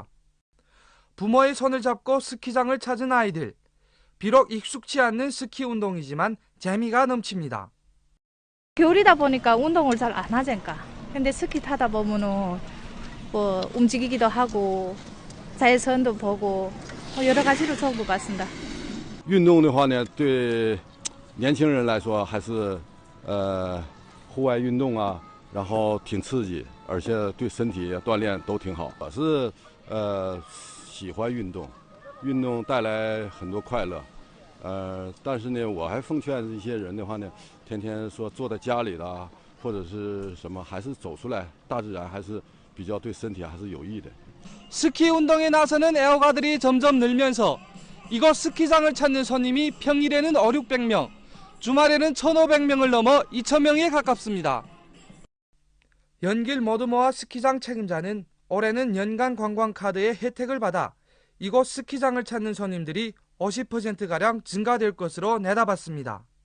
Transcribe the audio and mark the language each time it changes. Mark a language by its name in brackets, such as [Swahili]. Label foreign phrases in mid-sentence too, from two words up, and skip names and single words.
[Korean] 부모의 손을 잡고 스키장을 찾은 아이들, 비록 익숙치 않는 스키 운동이지만 재미가 넘칩니다. 겨울이다 보니까 운동을 잘 안 하잖아. 근데 스키 타다 보면은 뭐 움직이기도 하고 자연선도 보고 여러 가지로 좋은 것 같습니다. [Chinese] 运动的话呢，对年轻人来说还是户外运动啊，然后挺刺激，而且对身体锻炼都挺好。我是喜欢运动，运动带来很多快乐， 但是呢，我还奉劝一些人的话呢，天天说坐在家里的或者是什么，还是走出来，大自然还是比较对身体还是有益的。 [Korean] 스키 운동에 나서는 애호가들이 점점 늘면서 이곳 스키장을 찾는 손님이 평일에는 500~600명, 주말에는 1,500명을 넘어 2,000명에 가깝습니다. 연길 머드모아 스키장 책임자는 올해는 연간 관광카드의 혜택을 받아 이곳 스키장을 찾는 손님들이 50%가량 증가될 것으로 내다봤습니다.